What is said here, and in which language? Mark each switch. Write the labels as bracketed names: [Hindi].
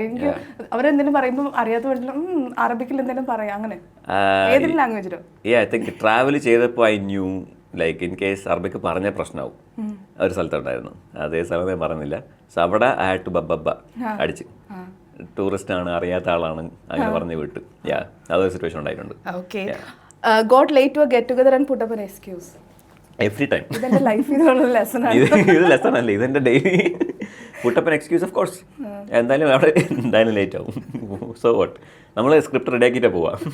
[Malayalam] എനിക്ക് അവരെന്തെങ്കിലും പറയുമ്പോൾ അറിയാത്ത അറബിക്കിൽ എന്തെങ്കിലും പറയാം അങ്ങനെ ഏതെങ്കിലും ലാംഗ്വേജിലോ. ഐ തിങ്ക് ട്രാവൽ ചെയ്തപ്പോൾ [English] I knew like in case [Malayalam] അറബിക്ക് പറഞ്ഞ പ്രശ്നമാവും. ഒരു സ്ഥലത്തുണ്ടായിരുന്നു, അതേ സ്ഥലം ഞാൻ പറഞ്ഞില്ല. സോ അവിടെ ഐ ഹാഡ് ടു ബബ്ബ അടിച്ച് ടൂറിസ്റ്റ് ആണ്, അറിയാത്ത ആളാണ്, അങ്ങനെ പറഞ്ഞു വിട്ടു. അതൊരു സിറ്റുവേഷൻ ഉണ്ടായിട്ടുണ്ട്. [English] Okay. Got late to a get together and put up an excuse. Every time. [Malayalam] ഇതെന്റെ ലൈഫിലുള്ള ലെസൺ ആണ്. ഇത് ലെസൺ അല്ലേ, ഇതെന്റെ daily [English] Put up an excuse. [Malayalam] Of course എന്തായാലും അവിടെ എന്തായാലും ലേറ്റ് ആവും. സോ വാട്ട്, നമ്മൾ സ്ക്രിപ്റ്റ് റെഡി ആക്കിയിട്ടാ പോവാ.